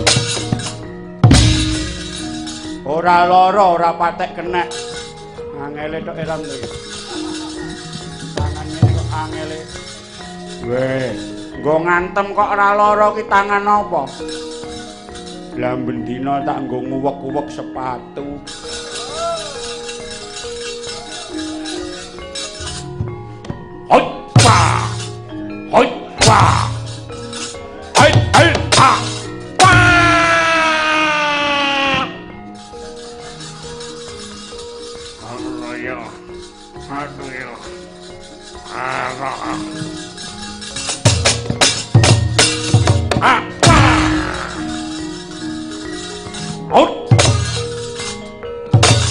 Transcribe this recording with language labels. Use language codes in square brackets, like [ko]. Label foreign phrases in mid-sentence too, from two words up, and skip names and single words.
[jv] Ora lara, ora patek kenek. Angele tok eram iki. Tangan ngene kok angele. Weh, nggo ngantem kok ora lara ki tangan apa? Lah bendina tak nggo nguwek-uwek sepatu. Hoi, wah. Hai, hai, ha. Wah. Allah ya. Aduh ya. Allah. Ah. Hoi.